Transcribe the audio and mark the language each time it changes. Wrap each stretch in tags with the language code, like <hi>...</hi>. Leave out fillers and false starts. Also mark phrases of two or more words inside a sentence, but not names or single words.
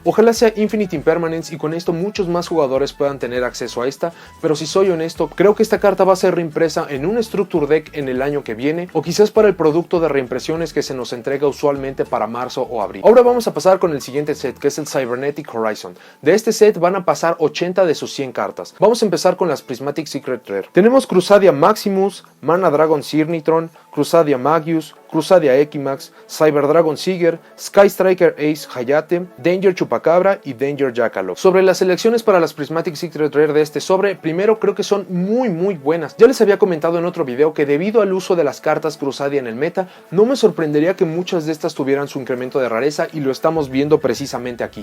<es>Ojalá sea Infinite Impermanence y con esto muchos más jugadores puedan tener acceso a esta, pero si soy honesto, creo que esta carta va a ser reimpresa en un Structure Deck en el año que viene, o quizás para el producto de reimpresiones que se nos entrega usualmente para marzo o abril. Ahora vamos a pasar con el siguiente set, que es el Cybernetic Horizon. De este set van a pasar 80 de sus 100 cartas. Vamos a empezar con las Prismatic Secret Rare. Tenemos Crusadia Maximus, Mana Dragon Cirnitron, Crusadia Magius, Crusadia Equimax, Cyber Dragon Seeger, Sky Striker Ace Hayate, Danger Chupacabra y Danger Jackalope. Sobre las selecciones para las Prismatic Secret Rare de este sobre, primero creo que son muy buenas. Ya les había comentado en otro video que debido al uso de las cartas Crusadia en el meta, no me sorprendería que muchas de estas tuvieran su incremento de rareza y lo estamos viendo precisamente aquí.</es>